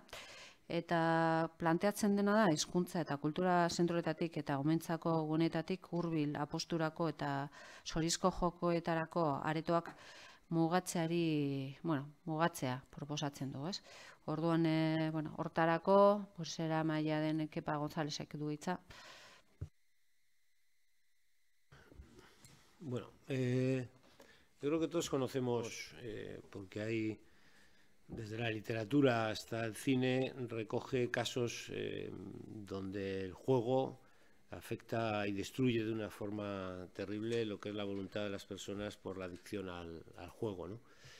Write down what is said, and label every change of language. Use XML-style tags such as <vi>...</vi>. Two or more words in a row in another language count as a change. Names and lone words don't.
<eu>Eta planteatzen dena da, hizkuntza eta kultura zentroetatik eta omentzako gunetatik hurbil aposturako eta zorizko jokoetarako aretoak mugatzea proposatzen du, ez? Orduan, hortarako, zera maila den Kepa Gonzálezek du hitza.</eu> <es>Bueno, yo creo que todos conocemos, porque hay, desde la literatura hasta el cine, recoge casos donde el juego afecta y destruye de una forma terrible lo que es la voluntad de las personas por la adicción al juego, ¿no?</es>